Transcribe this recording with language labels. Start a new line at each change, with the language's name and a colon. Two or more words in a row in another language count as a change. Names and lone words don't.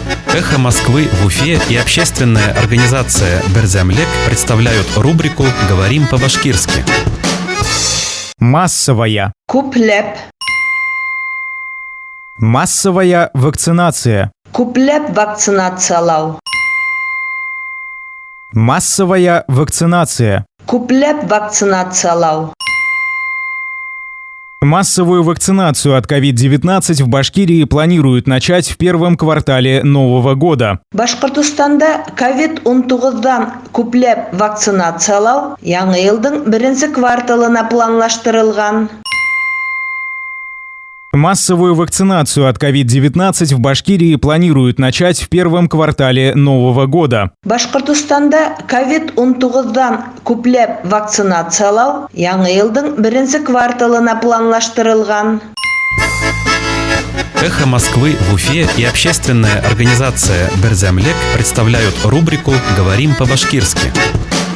Russian: «Эхо Москвы» в Уфе и общественная организация «Берзямлек» представляют рубрику «Говорим по-башкирски». Массовая.
Bashkir: Күпләп.
Russian: Массовая вакцинация.
Bashkir: Күпләп вакцинациялау.
Russian: Массовая вакцинация.
Bashkir: Күпләп вакцинациялау.
Russian: Массовую вакцинацию от COVID-19 в Башкирии планируют начать в первом квартале нового года.
Bashkir: Башкортостанда COVID-19-дан күпләп вакцинациялау яңа елдың беренче кварталына планлаштырылган.
Russian: Массовую вакцинацию от COVID-19 в Башкирии планируют начать в первом квартале нового года.
Bashkir: Башкортостанда COVID-19-дан күпләп вакцинациялау яңа елдың беренче кварталына планлаштырылган.
Russian: «Эхо Москвы» в Уфе и общественная организация «Берзямлек» представляют рубрику «Говорим по-башкирски».